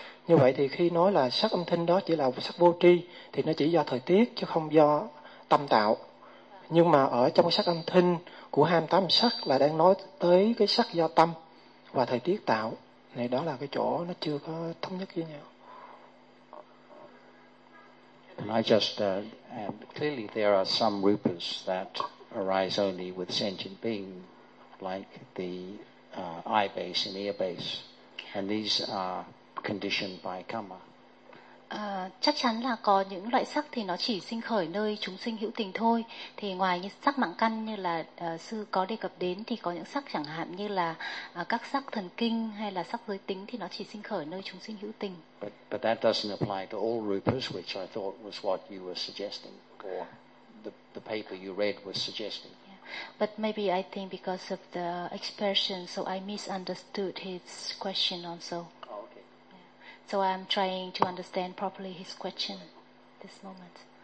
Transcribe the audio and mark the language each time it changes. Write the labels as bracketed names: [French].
[Vietnamese] Như vậy thì khi nói là sắc âm thanh đó chỉ là sắc vô tri thì nó chỉ do thời tiết chứ không do tâm tạo, nhưng mà ở trong sắc âm thanh của 28 sắc là đang nói tới cái sắc do tâm và thời tiết tạo. Này đó là cái chỗ nó chưa có thống nhất với nhau. [English] And I just and clearly there are some rupas that arise only with sentient being, like the eye base and ear base, and these are conditioned by karma. [Vietnamese] Chắc chắn là có những loại sắc thì nó chỉ sinh khởi nơi chúng sinh hữu tình thôi. Thì ngoài những sắc mạng căn như là sư có đề cập đến thì có những sắc chẳng hạn như là các sắc thần kinh hay là sắc giới tính thì nó chỉ sinh khởi nơi chúng sinh hữu tình. [English] But that doesn't apply to all rupas, which I thought was what you were suggesting, or the paper you read was suggesting. But maybe I think because of the expression, so I misunderstood his question also. So I'm trying to understand properly his question this moment.